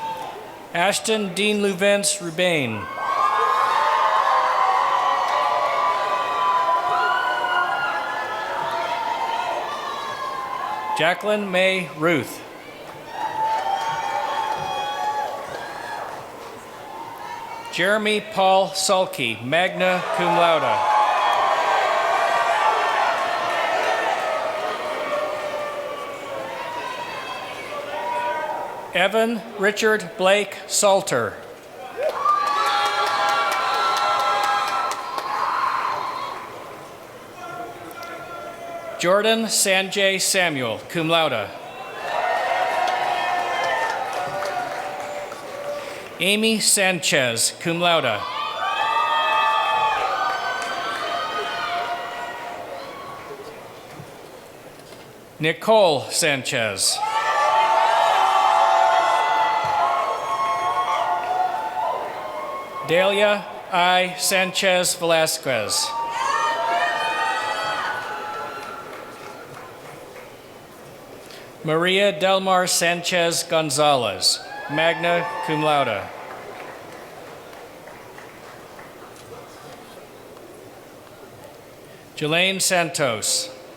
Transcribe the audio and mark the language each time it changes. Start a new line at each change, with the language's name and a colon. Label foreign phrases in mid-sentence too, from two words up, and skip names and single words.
English: Ashton Dean Luvence Rubain. Jacqueline May Ruth. Jeremy Paul Sulkey,
Latin: magna cum laude.
English: Evan Richard Blake Salter. Jordan Sanjay Samuel,
Latin: cum laude.
English: Amy Sanchez,
Latin: cum laude.
English: Nicole Sanchez. Delia I. Sanchez Velasquez. Maria Delmar Sanchez Gonzalez,
Latin: magna cum laude.
English: Jelaine Santos.